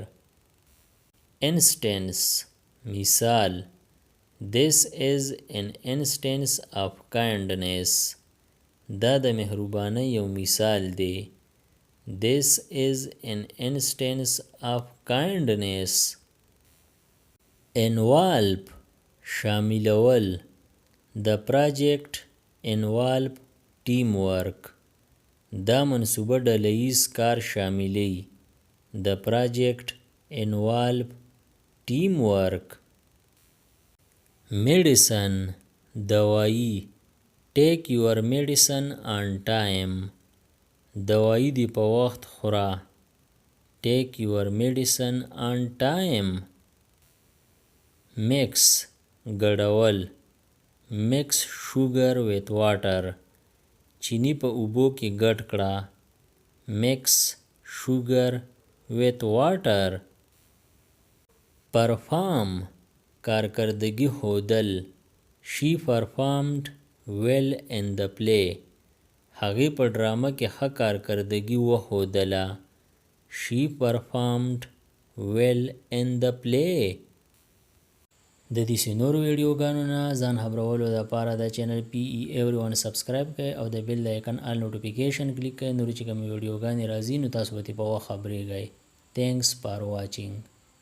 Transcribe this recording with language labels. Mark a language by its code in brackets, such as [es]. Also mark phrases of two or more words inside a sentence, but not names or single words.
[en] Instance مثال. This is an instance of kindness. [ps] دا د مهربانۍ یو مثال دی. [en] This is an instance of kindness. Involve شاملول. The project involve teamwork. [ps] دا منصوبه ډله‌ییز کار شاملوي. [en] The project involve teamwork. Medicine دوايي. Take your medicine on time. [ps] دوايي دی په وخت خوره. [en] Take your medicine on time. Mix ګډول. Mix sugar with water. [ps] چینی په اوبو کې ګډ کړه. [en] Mix sugar with water. [ps] Perform کارکردگی ښودل. [en] She performed well in the play. [ps] هغې په ډرامه کې ښه کارکردگي وښودله. [en] She performed well in the play. [ps] د دې نورو ویډیوګانو نه ځان خبرولو لپاره د چینل PE Everyone سبسکرایب کړئ او د بیل د آیکن [en] all notification [ps] کلیک کړئ. نورې چې کومې ویډیوګانې راځي نو تاسو به ترې په وخت خبریږئ. [en] Thanks for watching.